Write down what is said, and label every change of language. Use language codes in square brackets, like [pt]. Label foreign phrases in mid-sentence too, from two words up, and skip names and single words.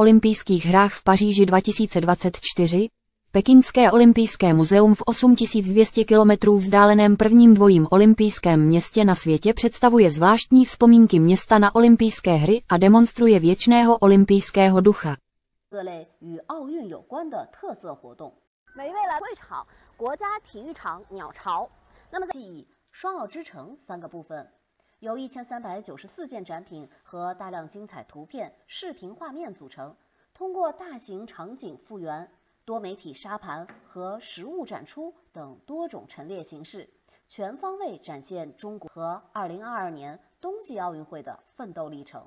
[cs] olympijských hrách v Paříži 2024, Pekingské olympijské muzeum v 8200 km vzdáleném prvním dvojím olympijském městě na světě představuje zvláštní vzpomínky města na olympijské hry a demonstruje věčného olympijského ducha. [zh] 由1394件展品和大量精彩图片、视频画面组成，通过大型场景复原、多媒体沙盘和实物展出等多种陈列形式，全方位展现中国和2022年冬季奥运会的奋斗历程。